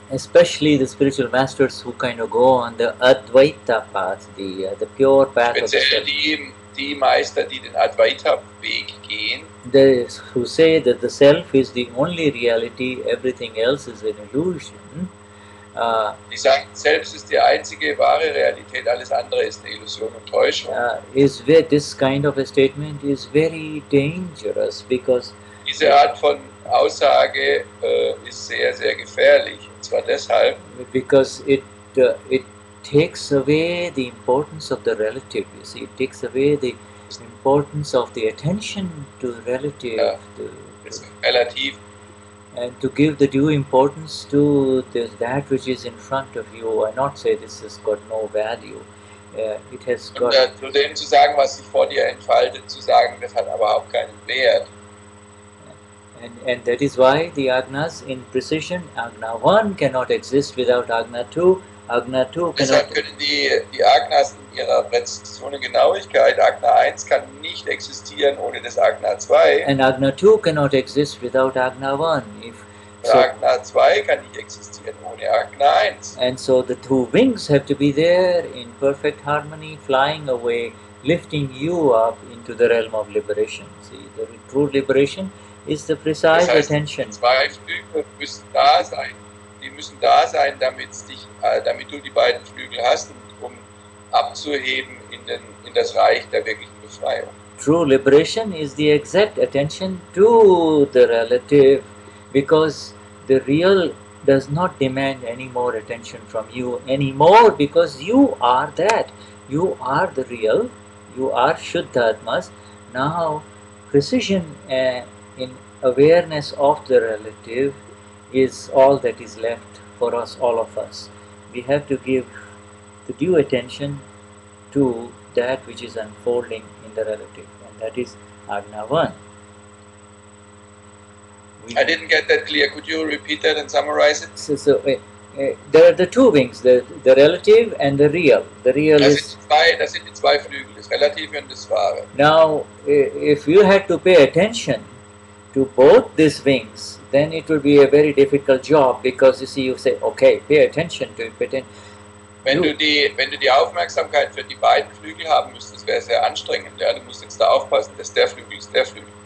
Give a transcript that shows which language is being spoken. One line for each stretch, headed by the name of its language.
English: Especially the spiritual masters who kind of go on the Advaita path, the pure path of the
German: Speziell die Meister, die den Advaita-Weg gehen.
English: Who say that the self is the only reality, everything else is an illusion.
German: Die sagen, selbst ist die einzige wahre Realität, alles andere ist eine Illusion und Täuschung.
English: This kind of a statement is very dangerous because
German: diese Art von Aussage ist sehr, sehr gefährlich. Und zwar deshalb,
English: because it takes away the importance of the relative. You see, it takes away the importance of the attention to relative.
German: Ja, relativ.
English: And to give the due importance to that which is in front of you. I not say this has got no value. It has got.
German: Und zu dem zu sagen, was sich vor dir entfaltet, zu sagen, das hat überhaupt keinen Wert.
English: And that is why the Agnas in precision, Agna 1 cannot exist without Agna 2. Agna 2
German: Deshalb können die Agnas in ihrer Präzision und Genauigkeit, Agna 1 kann nicht existieren ohne das Agna 2.
English: And Agna 2 cannot exist without Agna 1.
German: Agna 2 kann nicht existieren ohne Agna 1.
English: And so the two wings have to be there in perfect harmony, flying away, lifting you up into the realm of liberation. See, the true liberation is the precise attention.
German: Zwei Flügel müssen da sein. Die müssen da sein, damit du die beiden Flügel hast, um abzuheben in das Reich der wirklichen Befreiung.
English: True liberation is the exact attention to the relative, because the real does not demand any more attention from you anymore, because you are that. You are the real, you are Shuddhatmas. Now, precision in awareness of the relative is all that is left for us, all of us. We have to give the due attention to that which is unfolding in the relative, and that is Agna 1. I didn't get that clear. Could you repeat that and summarize it? So there are the two wings, the relative and the real. The real
German: das sind die zwei Flügel, das Relative und das Wahre.
English: Now, if you had to pay attention to both these wings, then it will be a very difficult job, because you see, you say, okay, pay attention to it.
German: Wenn du die Aufmerksamkeit für die beiden Flügel haben müsstest, wäre es sehr anstrengend. Ja? Du musst jetzt da aufpassen, dass der Flügel ist der Flügel.